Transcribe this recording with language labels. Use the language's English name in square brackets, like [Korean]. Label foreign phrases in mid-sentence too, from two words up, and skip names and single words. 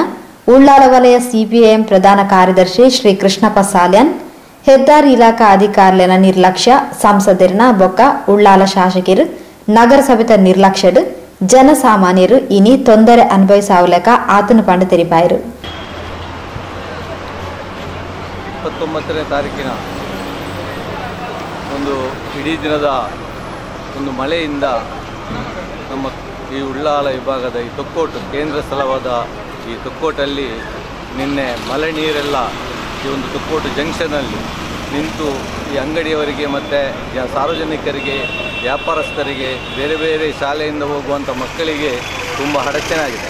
[Tulu] ಉಳ್ಳಾಲ ವಲಯ CPIM ಪ್ರಧಾನ ಕಾರ್ಯದರ್ಶಿ ಶ್ರೀ ಕೃಷ್ಣಪ್ಪ ಸಾಲ್ಯಾನ್ ಹೆದ್ದಾರಿ ಇಲಾಖಾ ಅಧಿಕಾರಿಗಳ ನಿರ್ಲಕ್ಷ್ಯ ಸಂಸದರಿನ ಬೊಕ್ಕ ಉಳ್ಳಾಲ ಶಾಸಕರು ನಗರಸಭೆತ ನಿರ್ಲಕ್ಷ್ಯಡ್ ಜನಸಾಮಾನ್ಯರು ಇನಿ ತೊಂದರೆ ಅನುಭವಿಸಾವಲಕ ಆತನು ಪಂಡು ತೆರಿಪಾಯರು [Kannada] 29ನೇ ತಾರೀಕಿನ ಒಂದು ಇಡೀ ದಿನದ ಒಂದು ಮಳೆಯಿಂದ ನಮ್ಮ ಈ ಉಳ್ಳಾಲ ವಿಭಾಗದ ಈ ತೊಕ್ಕೋಟು ಕೇಂದ್ರ ಸ್ಥಳವಾದ ಈ ತೊಕ್ಕೋಟಲ್ಲಿ ನಿನ್ನೆ ಮಳೆ ನೀರೆಲ್ಲ ಈ ಒಂದು ತೊಕ್ಕೋಟು ಜಂಕ್ಷನಲ್ಲಿ ನಿಂತು ಈ ಅಂಗಡಿಯವರಿಗೆ ಮತ್ತು ಸಾರ್ವಜನಿಕರಿಗೆ ವ್ಯಾಪಾರಸ್ಥರಿಗೆ ಬೇರೆ ಬೇರೆ ಶಾಲೆಯಿಂದ ಹೋಗುವಂಥ ಮಕ್ಕಳಿಗೆ ತುಂಬ ಅಡಚಣೆ ಆಗಿದೆ.